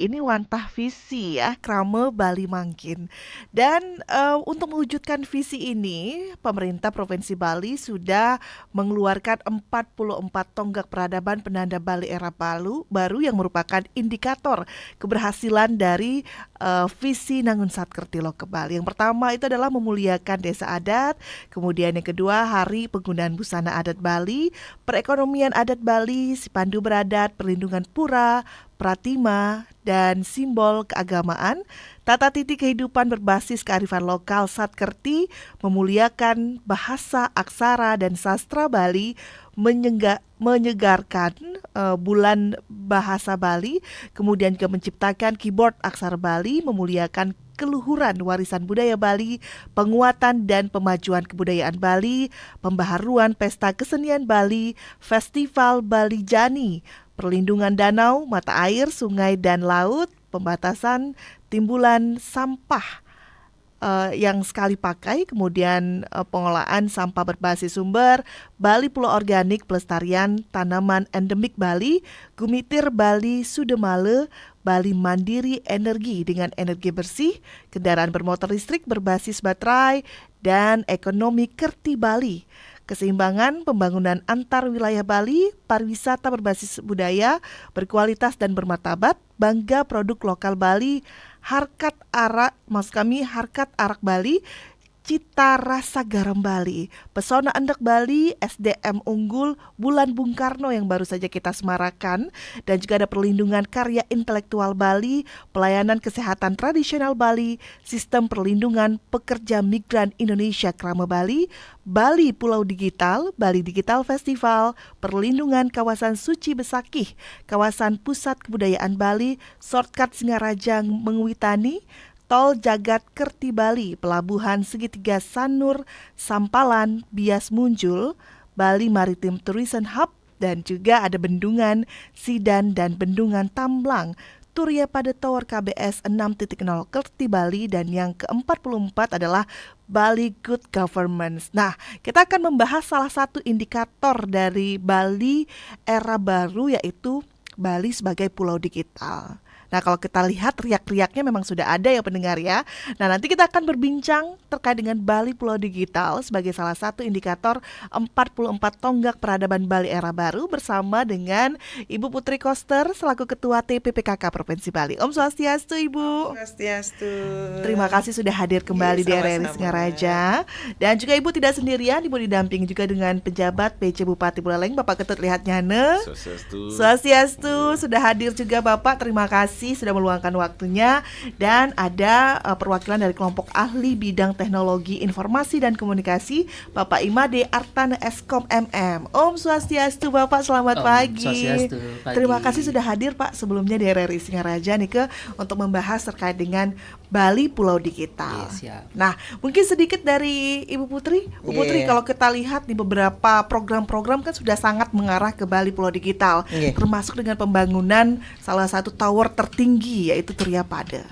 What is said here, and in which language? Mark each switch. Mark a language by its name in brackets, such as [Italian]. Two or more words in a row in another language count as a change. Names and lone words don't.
[Indonesian] Ini wantah visi ya, krame Bali mangkin. Dan untuk mewujudkan visi ini, pemerintah Provinsi Bali sudah mengeluarkan 44 tonggak peradaban penanda Bali era baru yang merupakan indikator keberhasilan dari visi Nangun Satkerti Loka Bali. Yang pertama itu adalah memuliakan desa adat, kemudian yang kedua hari penggunaan busana adat Bali, perekonomian adat Bali, pandu beradat, perlindungan pura, pratima, dan simbol keagamaan, tata titi kehidupan berbasis kearifan lokal Satkerti, memuliakan bahasa, aksara, dan sastra Bali, menyegarkan bulan bahasa Bali, kemudian juga menciptakan keyboard aksara Bali, memuliakan keluhuran warisan budaya Bali, penguatan dan pemajuan kebudayaan Bali, pembaharuan pesta kesenian Bali, Festival Bali Jani, perlindungan danau, mata air, sungai dan laut, pembatasan timbulan sampah yang sekali pakai, kemudian pengolahan sampah berbasis sumber, Bali Pulau Organik, pelestarian tanaman endemik Bali, Gumitir Bali Sudemale, Bali mandiri energi dengan energi bersih, kendaraan bermotor listrik berbasis baterai, dan ekonomi Kerti Bali. Keseimbangan pembangunan antar wilayah Bali, pariwisata berbasis budaya, berkualitas dan bermartabat, bangga produk lokal Bali, harkat arak Bali, cita rasa garam Bali, pesona endek Bali, SDM unggul, Bulan Bung Karno yang baru saja kita semarakan, dan juga ada perlindungan karya intelektual Bali, pelayanan kesehatan tradisional Bali, sistem perlindungan pekerja migran Indonesia Krama Bali, Bali Pulau Digital, Bali Digital Festival, perlindungan kawasan Suci Besakih, kawasan pusat kebudayaan Bali, shortcut Singaraja Mengwitani, Tol Jagat Kerti Bali, Pelabuhan Segitiga Sanur, Sampalan, Bias Munjul, Bali Maritim Tourism Hub, dan juga ada Bendungan Sidan dan Bendungan Tamblang, Turia pada Tower KBS 6.0 Kerti Bali, dan yang ke-44 adalah Bali Good Governance. Nah, kita akan membahas salah satu indikator dari Bali era baru, yaitu Bali sebagai pulau digital. Nah, kalau kita lihat riak-riaknya memang sudah ada ya pendengar ya. Nah, nanti kita akan berbincang terkait dengan Bali Pulau Digital sebagai salah satu indikator 44 tonggak peradaban Bali era baru bersama dengan Ibu Putri Koster selaku Ketua TPPKK Provinsi Bali. [Balinese] Om Swastiastu, [Indonesian] Ibu. [Balinese] Om Swastiastu. [Indonesian] Terima kasih sudah hadir kembali di RRI Singaraja. Dan juga Ibu tidak sendirian, Ibu didampingi juga dengan pejabat PC Bupati Buleleng, Bapak Ketut Lihat Nyane. Swastiastu. Sudah hadir juga Bapak, terima kasih sudah meluangkan waktunya. Dan ada perwakilan dari kelompok ahli bidang teknologi informasi dan komunikasi, Bapak Imade Artana Eskom MM. [Balinese] Om Swastiastu [Indonesian] Bapak, selamat pagi. Swastiastu, pagi. Terima kasih sudah hadir Pak sebelumnya di RRI Singaraja nih untuk membahas terkait dengan Bali Pulau Digital. Nah, mungkin sedikit dari Ibu Putri. Bu Putri, kalau kita lihat di beberapa program-program kan sudah sangat mengarah ke Bali Pulau Digital, termasuk dengan pembangunan salah satu tower tertinggi yaitu Turia Pada.